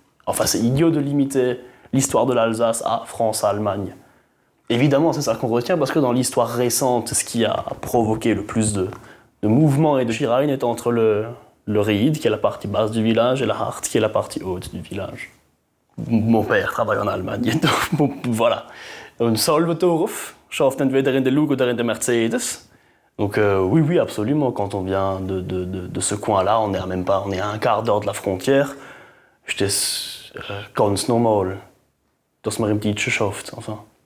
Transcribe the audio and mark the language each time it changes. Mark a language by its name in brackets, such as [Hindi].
[French] Enfin, c'est idiot de limiter l'histoire de l'Alsace à France-Allemagne. Évidemment, c'est ça qu'on retient, parce que dans l'histoire récente, ce qui a provoqué le plus de mouvements et de girailles est entre le Ried, qui est la partie basse du village, et la Hart, qui est la partie haute du village. Mon père travaille en Allemagne, donc voilà. [German] Un Solvetorf schafft entweder in der Lug oder in der Mercedes. [French] Donc oui, absolument, quand on vient de ce coin-là, on est à un quart d'heure de la frontière. C'était [German] ganz normal, dass man im Deutschen schafft, enfin.